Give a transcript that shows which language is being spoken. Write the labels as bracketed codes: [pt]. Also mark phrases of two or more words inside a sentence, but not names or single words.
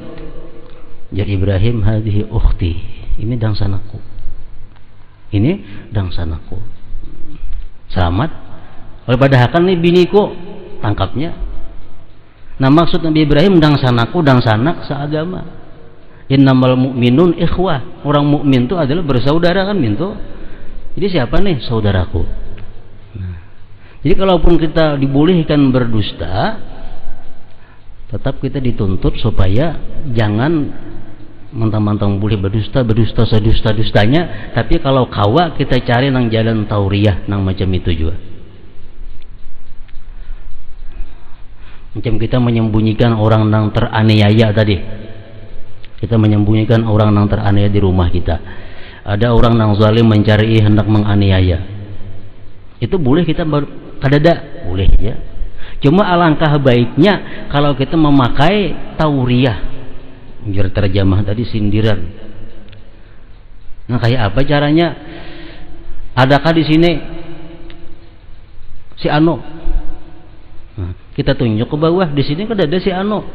[bjn] Ujar Ibrahim, [ar] هذه أختي, [bjn] ini dangsanaku, ini dangsanaku. [id] Selamat. [bjn] Oleh padahakan nih biniku, tangkapnya. Nah, maksud Nabi Ibrahim dangsanaku, dangsanak seagama. [ar] إنما المؤمنون إخوة. [id] Orang mukmin itu adalah bersaudara kan, mintu. Jadi siapa nih saudaraku? Nah, jadi kalaupun kita dibolehkan berdusta, tetap kita dituntut supaya jangan mentang-mentang boleh berdusta sedusta-dustanya, [bjn] tapi kalau kawa kita cari nang jalan tauriyah nang macam itu juga. [id] Macam kita menyembunyikan orang nang teraniaya tadi, kita menyembunyikan orang nang teraniaya di rumah kita. Ada orang nang zalim mencari hendak menganiaya, itu boleh kita kadada, boleh ya. Cuma alangkah baiknya kalau kita memakai tauriyah, biar terjemah tadi sindiran. Nah, kayak apa caranya? Adakah di sini si Ano? Nah, kita tunjuk ke bawah, di sini kada ada si Ano.